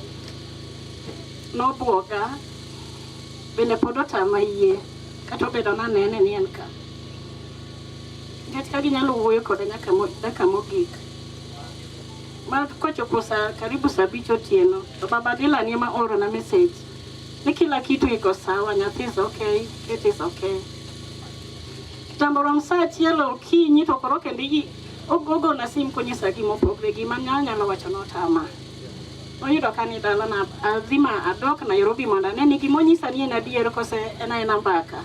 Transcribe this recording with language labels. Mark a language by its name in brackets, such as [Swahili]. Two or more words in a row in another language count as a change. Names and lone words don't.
[Luo (Kenya and Tanzania)] Nobwoga. Bende pod otama yie. Kata obedo nanene ni en ka. Nikech ka ginyalo wuoyo kode nyaka mogik. Ma kochopo karibu saa 5 otieno, to baba Dila ni ema oro na message ni [Swahili] kila kitu iko sawa, [English] nyathi is okay, Keti is okay. [Luo (Kenya and Tanzania)] Tamboro saa achiel okinyi to koro kendo ogogo na sim konyisa gimopogre gima nyalo wacho notama. Oyudo ka ni dala na azima adok Nairobi mondo anene gimonyisa ni en adier kose en mbaka.